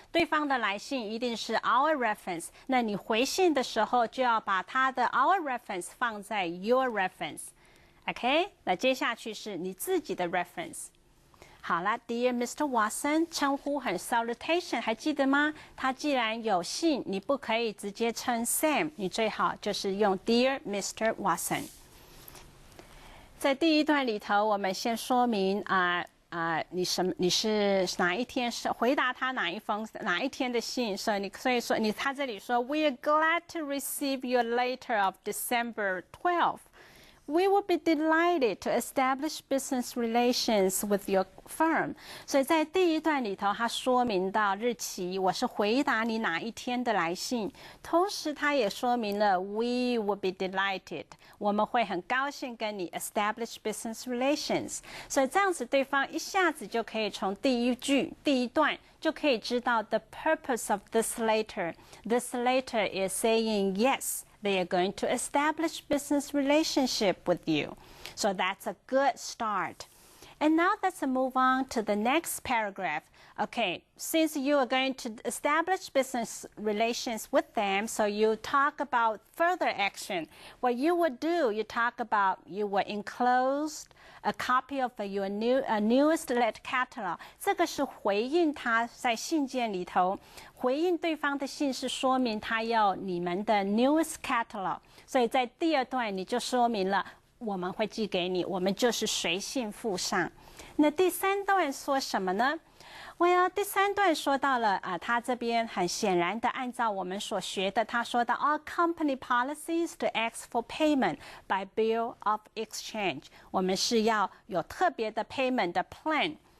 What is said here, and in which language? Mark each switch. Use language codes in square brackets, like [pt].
[zh] 对方的来信一定是 [en] our reference， [zh] 那你回信的时候就要把他的 our reference 放在 your reference。OK， 那接下去是你自己的 reference。好了 ，Dear Mr. Watson， 称呼很 salutation， 还记得吗？他既然有信，你不可以直接称 Sam， 你最好就是用 [en] Dear Mr. Watson。 [zh] 在第一段里头，我们先说明你是哪一天是回答他哪一天的信，所以说他这里说 [en] We are glad to receive your letter of December 12th.We will be delighted to establish business relations with your firm. [zh] 所以在第一段里头，他说明到日期，我是回答你哪一天的来信。同时，他也说明了 [en] We will be delighted， [zh] 我们会很高兴跟你 [en] establish business relations。 [zh] 所以这样子，对方一下子就可以从第一段就可以知道 [en] the purpose of this letter. This letter is saying yes.They are going to establish business relationship with you. So that's a good start. And now let's move on to the next paragraph. Okay, since you are going to establish business relations with them, so you talk about further action. What you would do, you talk about you will enclose a copy of your newest letter catalog. [zh] 这个是回应他在信件里头回应对方的信，是说明他要你们的 [en] newest catalog。 [zh] 所以在第二段你就说明了我们会寄给你，我们就是随信附上。那第三段说什么呢？Well， 第三段说到了他这边很显然的按照我们所学的，他说到 [en] All company policies to ask for payment by bill of exchange， [zh] 我们是要有特别的 payment 的 plan。